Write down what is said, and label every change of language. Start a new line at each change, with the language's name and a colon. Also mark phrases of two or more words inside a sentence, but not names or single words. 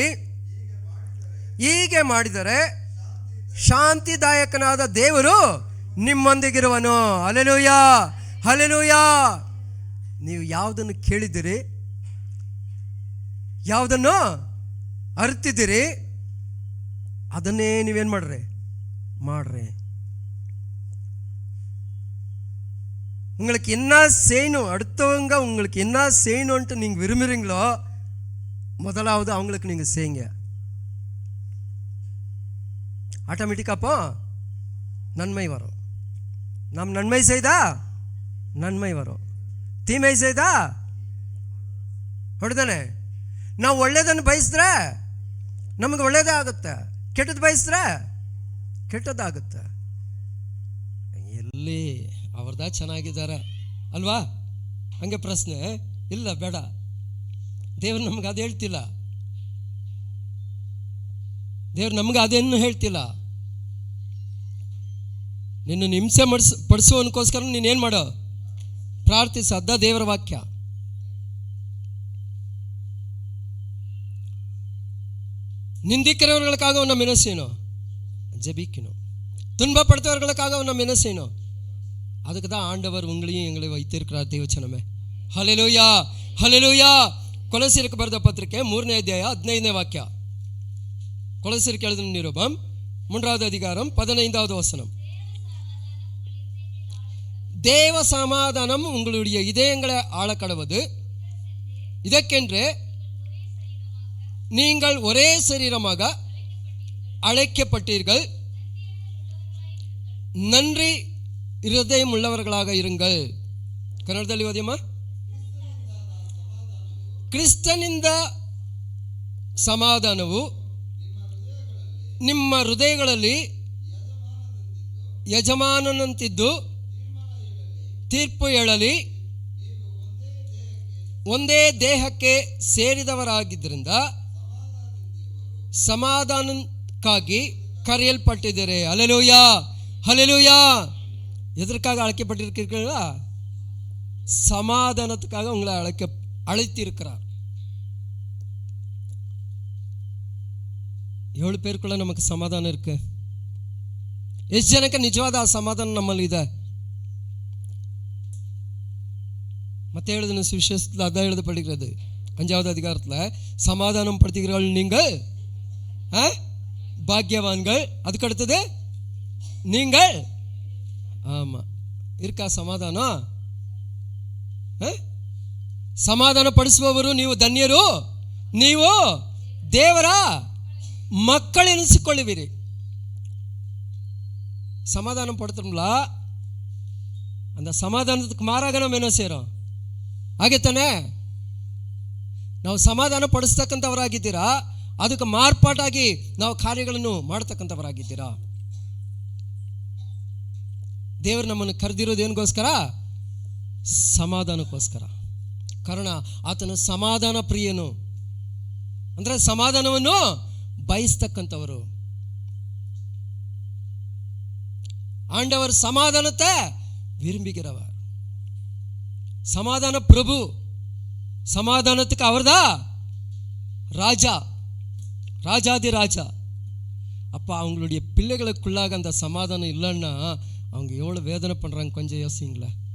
Kannada: ಹೀಗೆ ಮಾಡಿದರೆ ಶಾಂತಿದಾಯಕನಾದ ದೇವರು ನಿಮ್ಮೊಂದಿಗಿರುವನು. ಹಲ್ಲೆಲೂಯಾ, ಹಲ್ಲೆಲೂಯಾ. ನೀವು ಯಾವುದನ್ನು ಕೇಳಿದಿರಿ, ಯಾವುದನ್ನು ಅರಿತಿದ್ದೀರಿ, ಅದನ್ನೇ ನೀವೇನು ಮಾಡ್ರಿ.
Tamil: உங்களுக்கு என்ன செய்யணும், அடுத்தவங்க உங்களுக்கு என்ன செய்யணும்ன்ட்டு நீங்கள் விரும்புகிறீங்களோ முதலாவது அவங்களுக்கு நீங்கள் செய்யுங்க. ஆட்டோமேட்டிக்காக அப்போ நன்மை வரும். நாம் நன்மை செய்தா நன்மை வரும், தீமை செய்தா ಹೊಡೆದಾನೆ.
Kannada: ನಾವು ಒಳ್ಳೇದನ್ನು ಬಯಸಿದ್ರೆ ನಮಗೆ ಒಳ್ಳೇದೇ ಆಗುತ್ತೆ, ಕೆಟ್ಟದ್ದು ಬಯಸಿದ್ರೆ ಕೆಟ್ಟದ್ದಾಗುತ್ತೆ. ಎಲ್ಲಿ ಅವ್ರದ ಚೆನ್ನಾಗಿದ್ದಾರೆ ಅಲ್ವಾ? ಹಂಗೆ ಪ್ರಶ್ನೆ ಇಲ್ಲ, ಬೇಡ. ದೇವ್ರು ನಮ್ಗೆ ಅದು ಹೇಳ್ತಿಲ್ಲ, ದೇವ್ರು ನಮ್ಗೆ ಅದೇನು ಹೇಳ್ತಿಲ್ಲ. ನಿನ್ನ ಹಿಂಸೆ ಪಡಿಸುವನಕ್ಕೋಸ್ಕರ ನೀನೇನು ಮಾಡೋ? ಪ್ರಾರ್ಥಿಸು. ಅದ ದೇವರ ವಾಕ್ಯ.
Tamil: நிந்திக்கிறவர்களுக்காக நம்ம என்ன செய்யணும்? ஜெபிக்கணும். துன்பப்படுத்துவவர்களுக்காக நம்ம என்ன செய்யணும்? அதுக்கு தான் ஆண்டவர் உங்களையும் எங்களை வைத்திருக்கிறார் தேவச்சனமே.
Kannada: ಹಲ್ಲೆಲೂಯಾ, ಹಲ್ಲೆಲೂಯಾ. ಕೊಲೊಸ್ಸರಿಗೆ ಬರೆದ ಪತ್ರಿಕೆ 3ನೇ ಅಧ್ಯಾಯ 15ನೇ ವಾಕ್ಯ.
Tamil: கொலோசியருக்கு எழுதின நிருபம் 3வது அதிகாரம் 15வது வசனம். தேவ சமாதானம் உங்களுடைய இதயங்களை ஆளக்கடவது, இதற்கென்று நீங்கள் ஒரே சரீரமாக அழைக்கப்பட்டீர்கள், நன்றி இருதயம் உள்ளவர்களாக இருங்கள்.
Kannada: ಕನ್ನಡದಲ್ಲಿ ಓದಿಯಮ್ಮ. ಕ್ರಿಸ್ತನಿಂದ ಸಮಾಧಾನವು ನಿಮ್ಮ ಹೃದಯಗಳಲ್ಲಿ ಯಜಮಾನನಂತಿದ್ದು ತೀರ್ಪು ಹೇಳಲಿ, ಒಂದೇ ದೇಹಕ್ಕೆ ಸೇರಿದವರಾಗಿದ್ದರಿಂದ
Tamil: சமாதானக்காகி கரையல்பட்டிருக்கிறே. ஹல்லேலூயா, ஹல்லேலூயா. எதற்காக அழைக்கப்பட்டிருக்கிறீர்களா? சமாதானத்துக்காக உங்களை அழைத்திருக்கிறார். 7 பேருக்குள்ள நமக்கு சமாதானம் இருக்கு.
Kannada: ಎಷ್ಟು ಜನಕ್ಕೆ ನಿಜವಾದ ಆ ಸಮಾಧಾನ ನಮ್ಮಲ್ಲಿ ಇದೆ?
Tamil: ಮತ್ತೆ எழுதின சுவிசேஷத்தில் அதான் எழுதப்படுகிறது 5வது அதிகாரத்தில், சமாதானம் படுத்துகிறீர்கள் நீங்கள் பாக்கியவான்கள். அதுக்கு அடுத்தது நீங்கள். ஆமா, இருக்கா சமாதானம்?
Kannada: ಸಮಾಧಾನ ಪಡಿಸುವವರು ನೀವು ಧನ್ಯರು, ನೀವು ದೇವರ ಮಕ್ಕಳೆನಿಸಿಕೊಳ್ಳುವಿರಿ.
Tamil: சமாதானம் படுத்துறோம்ல, அந்த சமாதானத்துக்கு மாறாக நம்ம என்ன செய்கிறோம்?
Kannada: ಹಾಗೆ ತಾನೆ? ನಾವು ಸಮಾಧಾನ ಪಡಿಸ್ತಕ್ಕಂಥವರಾಗಿದ್ದೀರಾ, ಅದಕ್ಕೆ ಮಾರ್ಪಾಟಾಗಿ ನಾವು ಕಾರ್ಯಗಳನ್ನು ಮಾಡ್ತಕ್ಕಂಥವರಾಗಿದ್ದೀರಾ? ದೇವರು ನಮ್ಮನ್ನು ಕರೆದಿರೋದು ಏನಿಗೋಸ್ಕರ? ಸಮಾಧಾನಕ್ಕೋಸ್ಕರ. ಕಾರಣ ಆತನು ಸಮಾಧಾನ ಪ್ರಿಯನು, ಅಂದರೆ ಸಮಾಧಾನವನ್ನು ಬಯಸ್ತಕ್ಕಂಥವರು.
Tamil: ஆண்டவர் சமாதானத்தை விரும்புகிறவர். சமாதான பிரபு, சமாதானத்துக்கு அவர்தான் ராஜா, ராஜாதி ராஜா. அப்போ அவங்களுடைய பிள்ளைகளுக்குள்ளாக அந்த சமாதானம் இல்லைன்னா அவங்க எவ்வளோ வேதனை பண்ணுறாங்க கொஞ்சம் யோசிங்களேன்.